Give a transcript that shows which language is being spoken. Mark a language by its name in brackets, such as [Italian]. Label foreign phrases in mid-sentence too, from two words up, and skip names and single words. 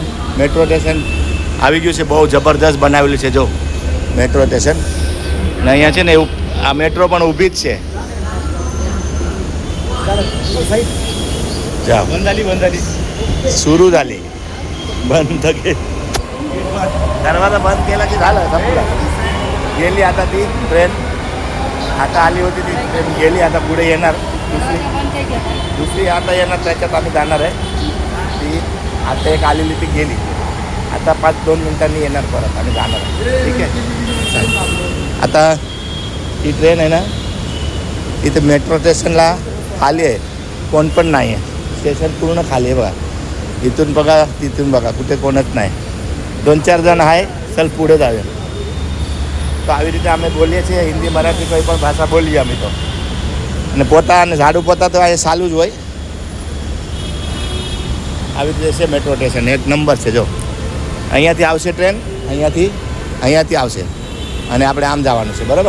[Gujarati] મેટ્રો સ્ટેશન આવી ગયું છે, બહુ જબરદસ્ત બનાવેલું છે જો મેટ્રો સ્ટેશન. ને અહીંયા છે ને એવું આ મેટ્રો પણ ઊભી જ છે. જાઓ સુરુદાલી બંધ થકે [Marathi] दरवाजा बंद केला की झालं संपलं. गेली आता ती ट्रेन, आता आली होती ती ट्रेन गेली. आता पुढे येणार दुसरी आता येणार, त्याच्यात आम्ही जाणार आहे. ती आता एक आलेली ती गेली, आता 5-2 मिनिटांनी येणार परत, आम्ही जाणार आहे. ठीक आहे. आता ही ट्रेन आहे ना, इथे मेट्रो स्टेशनला खाली आहे, कोण पण नाही आहे. स्टेशन पूर्ण खाली आहे बघा. इथून बघा तिथून बघा, कुठे कोणच नाही. 2-4 જણ आहे. चल पुढे जाऊया. [Gujarati] તો આવી રીતે અમે બોલીએ છીએ, હિન્દી મરાઠી કોઈ પણ ભાષા બોલીએ અમે તો. અને પોતા અને ઝાડુ પોતા તો અહીંયા ચાલુ જ હોય. આવી રીતે છે મેટ્રો સ્ટેશન, એક નંબર છે. જો અહીંયાથી આવશે ટ્રેન, અહીંયાથી આવશે અને આપણે આમ જવાનું છે, બરાબર.